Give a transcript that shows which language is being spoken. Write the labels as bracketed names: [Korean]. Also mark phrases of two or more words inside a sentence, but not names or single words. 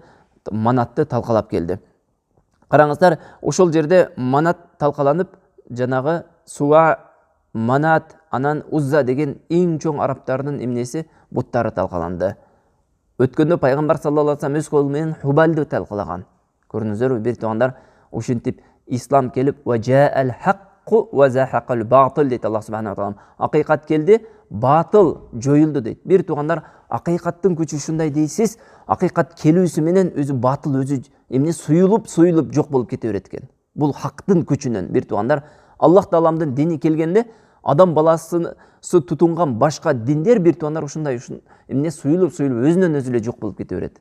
[Kyrgyz] Манатты талкалап келди. Караңыздар, ошол жерде Манат талкаланып, жанагы Суа, Манат, анан Узза деген эң чоң араптардын эмнеси, буттары талкаланды. Өткөндө пайгамбар [Arabic] صلى الله عليه وسلم [Kyrgyz] өз колу менен Хубалды талкалаган. Көрдүңүздөрбү бир туугандар, ушинтип ислам келип [Arabic] وجاء الحق وزهق الباطل [Kyrgyz] дейт [Arabic] الله سبحانه وتعالى. [Kyrgyz] Акыйкат келди, батыл жоюлду дейт. Бир туугандар, акыйкаттын күчү ушундай дейсиз, акыйкат келүүсү менен өзү батыл өзү эмне суюлуп жок болуп кете берет экен. Бул хактын күчүнөн бир туугандар, [Arabic] الله تعالى [Kyrgyz] дини келгенде адам баласы тутунган башка диндер бир туугандар ушундай эмне суюлуп өзүнөн өзү эле жок болуп кете берет.